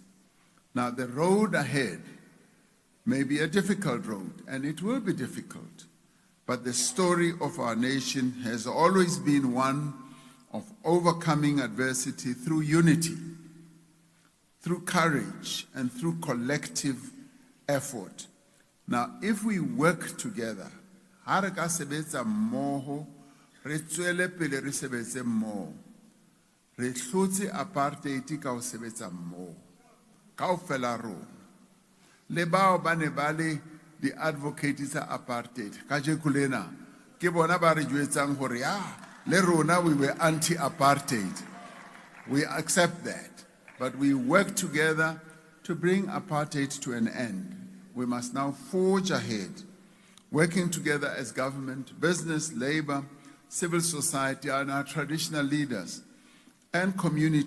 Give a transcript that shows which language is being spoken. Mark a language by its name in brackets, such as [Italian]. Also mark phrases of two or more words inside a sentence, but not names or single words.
[English] Now, the road ahead may be a difficult road, and it will be difficult, but the story of our nation has always been one of overcoming adversity through unity, through courage, and through collective effort. Now, if we work together, [Southern Sotho] ha re ka sebetsa mmoho, re tswele pele re sebetse mmoho. Re hlotse apartheid ka ho sebetsa mmoho. Kaofela rona. Le bao ba ne ba le di advocates tsa apartheid. Kajeko lena ke bona ba re jwetsang hore le rona [English] we were anti-apartheid. We accept that, but we work together to bring apartheid to an end. We must now forge ahead, working together as government, business, labor, civil society, and our traditional leaders and communities.